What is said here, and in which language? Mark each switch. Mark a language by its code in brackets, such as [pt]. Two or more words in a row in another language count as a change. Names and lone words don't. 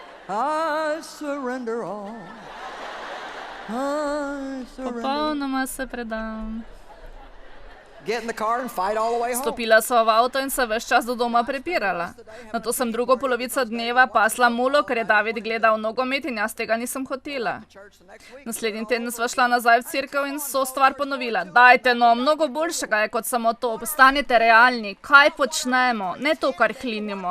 [en] I surrender all. I surrender. [sl] Popolnoma se predam. [en] Get in the car and fight all the way home. [sl] Stopila sva v avto in se ves čas do doma prepirala. Nato sem drugo polovico dneva pasla mulo, ker je David gledal nogomet in jaz tega nisem hotela. Naslednji teden sva šla nazaj v cerkev in so stvar ponovila. Dajte no, mnogo boljšega je kot samo to. Postanite realni. Kaj počnemo? Ne to, kar hlinimo.